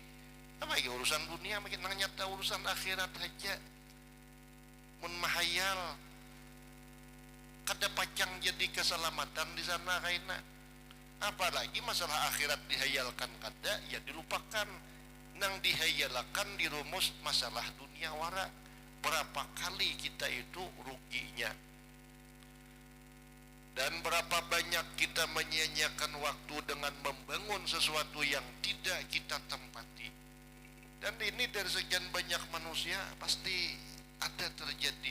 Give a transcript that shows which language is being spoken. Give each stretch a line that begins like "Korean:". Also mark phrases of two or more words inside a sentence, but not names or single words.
Banjar: Apa lagi urusan dunia makin nang nyata urusan akhirat aja. Mun mahayal kada pacang jadi keselamatan di sana kaina. Apalagi masalah akhirat dihayalkan kada ya dilupakan. Nang dihayalkan dirumus masalah dunia wara.
Indonesian: Berapa kali kita itu ruginya. Dan berapa banyak kita menyia-nyiakan waktu dengan membangun sesuatu yang tidak kita tempati. Dan ini dari sekian banyak manusia pasti ada terjadi.